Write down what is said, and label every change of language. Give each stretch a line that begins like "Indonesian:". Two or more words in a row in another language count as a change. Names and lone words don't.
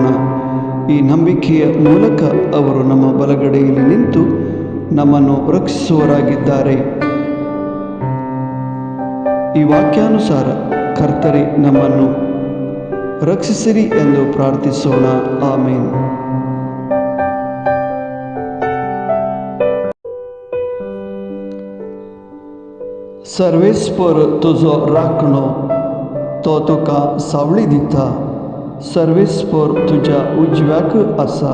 Kannada: ಈ ನಂಬಿಕೆಯ ಮೂಲಕ ಅವರು ನಮ್ಮ ಬಲಗಡೆಯಲ್ಲಿ ನಿಂತು ನಮ್ಮನ್ನು ರಕ್ಷಿಸುವವರಾಗಿದ್ದಾರೆ. ಈ ವಾಕ್ಯಾನುಸಾರ ಕರ್ತರೇ ನಮ್ಮನ್ನು ರಕ್ಷಿಸಿರಿ ಎಂದು ಪ್ರಾರ್ಥಿಸೋಣ. ಆಮೇನ್.
Konkani: सर्वेस्पर तुझो राखणो तो तुका सावळी दिता. सर्वेस्पर तुझ्या उजव्याक आसा.